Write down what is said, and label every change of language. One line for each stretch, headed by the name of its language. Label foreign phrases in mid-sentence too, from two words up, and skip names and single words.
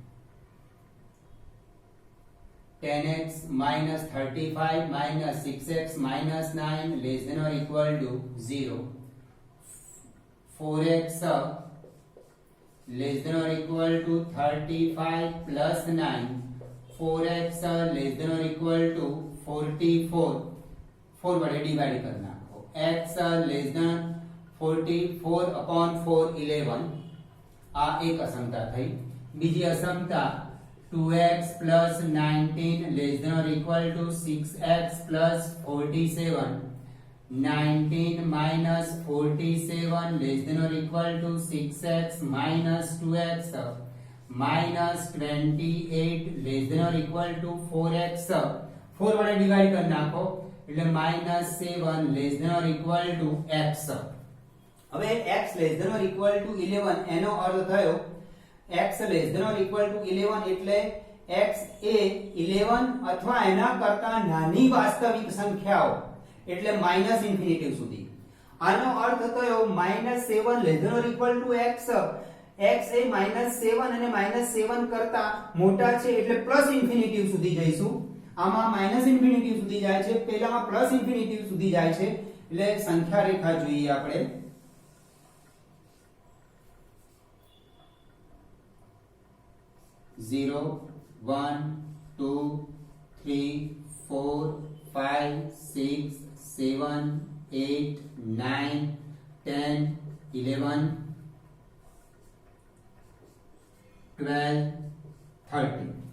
English: 10x minus 35 minus 6x minus 9 less than or equal to 0. 4x less than or equal to 35 plus 9. 4x less than or equal to 44.
Hindi: 4 वडे डिवाइड करना.
English: x less than 44 upon 4 11.
Gujarati: આ એક અસમતા થઈ. બીજી અસમતા
English: 2x plus 19 less than or equal to 6x plus 47. 19 minus 47 less than or equal to 6x minus 2x minus 28 less than or equal to 4x.
Gujarati: 4 વડે ડિવાઇડ કરી નાખો એટલે -7
English: less than or equal to x.
Gujarati: હવે x
English: less than or equal to 11
Gujarati: એનો અર્થ થયો x
English: less than or equal to 11
Gujarati: એટલે x એ 11 અથવા એના કરતા નાની વાસ્તવિક સંખ્યાઓ એટલે માઈનસ ઇન્ફિનિટી સુધી. આનો અર્થ થયો -7
English: less than or equal to x.
Gujarati: x એ -7 અને -7 કરતા મોટા છે એટલે પ્લસ ઇન્ફિનિટી સુધી જઈશું. આમાં માઈનસ ઇન્ફિનિટી સુધી જાય છે, પહેલામાં પ્લસ ઇન્ફિનિટી સુધી જાય છે, એટલે સંખ્યા રેખા જોઈએ આપણે. 0 1 2 3 4 5 6 7 8 9 10 11 12 13.